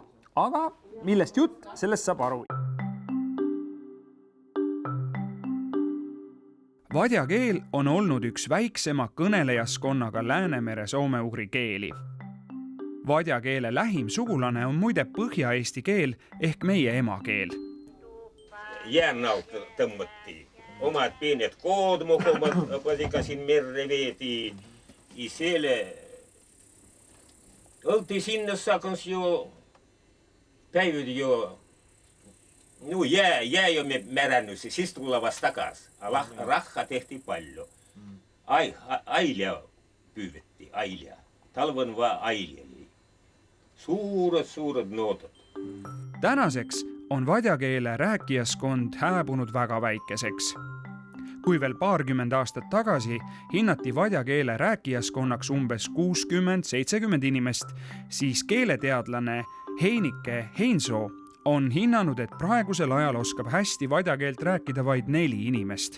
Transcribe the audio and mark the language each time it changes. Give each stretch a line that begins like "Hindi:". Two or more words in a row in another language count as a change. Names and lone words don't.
Estonian: Aga millest jutt, sellest saab aru. Vadjakeel on olnud üks väiksema kõnelejaskonnaga Läänemere soome-ugri keeli. Vadjakeele lähim sugulane on muide põhja-eesti keel ehk meie emakeel.
Votic: Jäänalt tõmmati. Omad pienet koodmuhomad pasikasin merre veeti. Ja selle oltiin sinne saakons jo päivät jo jää jo märännyt, siis tulla vasta takas. Rahha tehti paljon. Ailia pyyvettiin, ailia. Talven vaan ailia. Suured nootot.
Estonian: Tänaseks on vadjakeele rääkijaskond hääbunud väga väikeseks. Kui veel 20 aastat tagasi hinnati vadjakeele rääkijaskonnaks umbes 60-70 inimest, siis keeleteadlane Heinike Heinsoo on hinnanud, et praegusel ajal oskab hästi vadjakeelt rääkida vaid 4 inimest.